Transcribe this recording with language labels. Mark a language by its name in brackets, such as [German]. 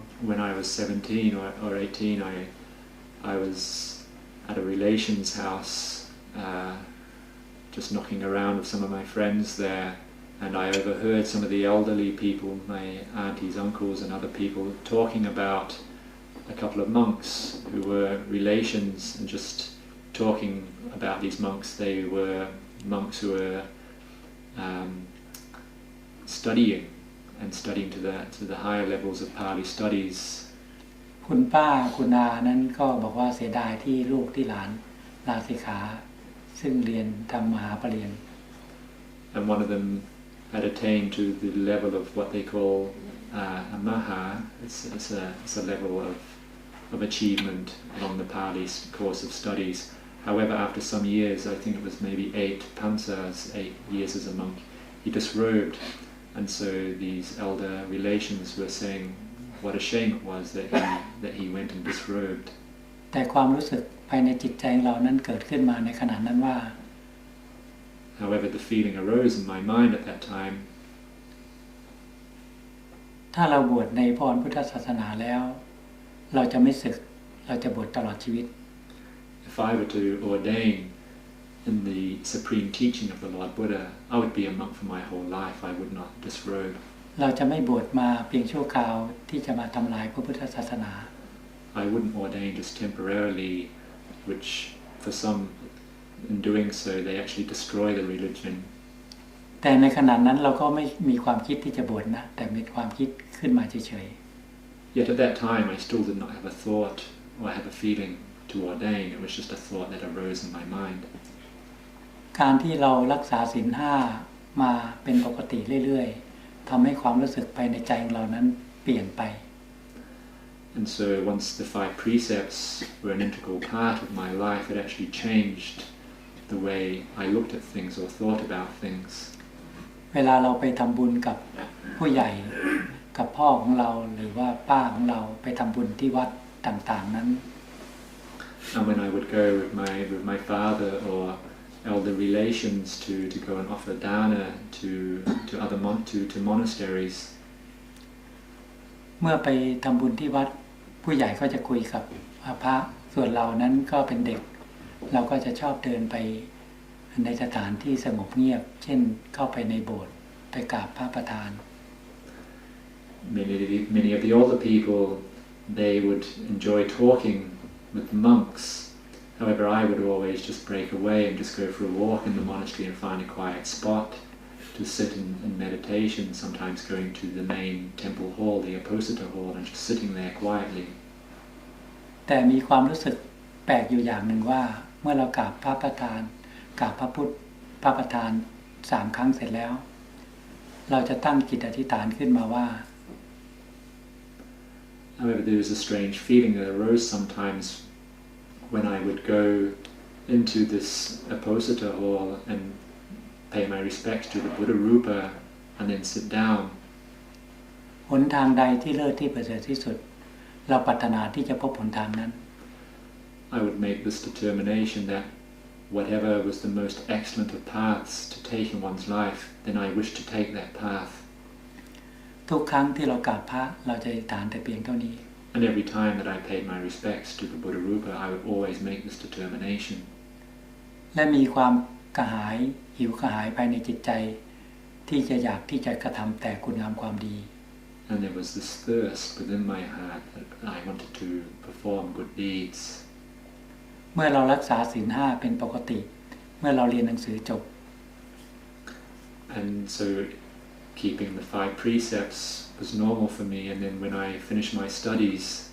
[English] When I was 17 or 18, I was at a relation's house, just knocking around with some of my friends there, and I overheard some of the elderly people, my aunties, uncles, and other people talking about a couple of monks who were relations, and just talking about these monks. They were monks who were studying to the higher levels of Pali studies. [Thai] คุณป้าคุณอานั้นก็บอกว่าเสียดายที่ลูกที่หลานลาสิกขาซึ่งเรียนทำมหาปรริญญา [English] And one of them had attained to the level of what they call a maha. It's a level of achievement along the Pali course of studies. However, after some years, I think it was maybe 8 pansas, 8 years as a monk, he disrobed. And so these elder relations were saying what a shame it was that he went and disrobed. [Thai] แต่ความรู้สึกภายในจิตใจของเรานั้นเกิดขึ้นมาในขณะนั้นว่า [English] However, the feeling arose in my mind at that time. [Thai] ถ้าเราบวชในพรพุทธศาสนาแล้วเราจะไม่สึกเราจะบวชตลอดชีวิต [English] If I were to ordain in the supreme teaching of the Lord Buddha, I would be a monk for my whole life. I would not disrobe. [Thai] เราจะไม่บวชมาเพียงชั่วคราวที่จะมาทำลายพระพุทธศาสนา [English] I wouldn't ordain just temporarily, which for some, in doing so, they actually destroy the religion. [Thai] แต่ในขณะนั้นเราก็ไม่มีความคิดที่จะบวชนะแต่มีความคิดขึ้นมาเฉย [English] ๆ Yet at that time, I still did not have a thought or have a feeling to ordain. It was just a thought that arose in my mind. [Thai] การที่เรารักษาศีล 5มาเป็นปกติเรื่อยๆทำให้ความรู้สึกภายในใจของเรานั้นเปลี่ยนไป [English] And so once the 5 precepts were an integral part of my life, it actually changed the way I looked at things or thought about things. [Thai] เวลาเราไปทำบุญกับผู้ใหญ่กับพ่อของเราหรือว่าป้าของเราไปทำบุญที่วัดต่างๆนั้น [English] And when I would go with my father or elder relations to go and offer dana to other to monasteries. [Thai] เมื่อไปทำบุญที่วัดผู้ใหญ่ก็จะคุยกับพระส่วนเรานั้นก็เป็นเด็กเราก็จะชอบเดินไปในสถานที่สงบเงียบเช่นเข้าไปในโบสถ์ไปกราบพระประธาน [English] Many of the older people, they would enjoy talking with the monks. However, I would always just break away and just go for a walk in the monastery and find a quiet spot to sit in meditation, sometimes going to the main temple hall, the Apposita hall, and just sitting there quietly. [Thai] แต่มีความรู้สึกแปลกอยู่อย่างหนึ่งว่าเมื่อเรากราบพระประธานกราบพระประธาน3 ครั้งเสร็จแล้วเราจะตั้งจิตอธิษฐานขึ้นมาว่า [English] However, there was a strange feeling that arose sometimes when I would go into this Apposita hall and pay my respects to the Buddha Rupa and then sit down. [Thai] หนทางใดที่เลิศที่ประเสริฐที่สุดเราปรารถนาที่จะพบหนทางนั้น [English] I would make this determination that whatever was the most excellent of paths to take in one's life, then I wish to take that path. [Thai] ทุกครั้งที่เรากราบพระเราจะอธิษฐานแต่เพียงเท่านี้ [English] And every time that I paid my respects to the Buddha Rupa, I would always make this determination. [Thai] และมีความกระหายหิวกระหายภายในจิตใจที่จะอยากที่จะกระทำแต่คุณงามความดี [English] And there was this thirst within my heart that I wanted to perform good deeds. [Thai] เมื่อเรารักษาศีล 5เป็นปกติเมื่อเราเรียนหนังสือจบ [English] And so keeping the 5 precepts was normal for me, and then when I finished my studies,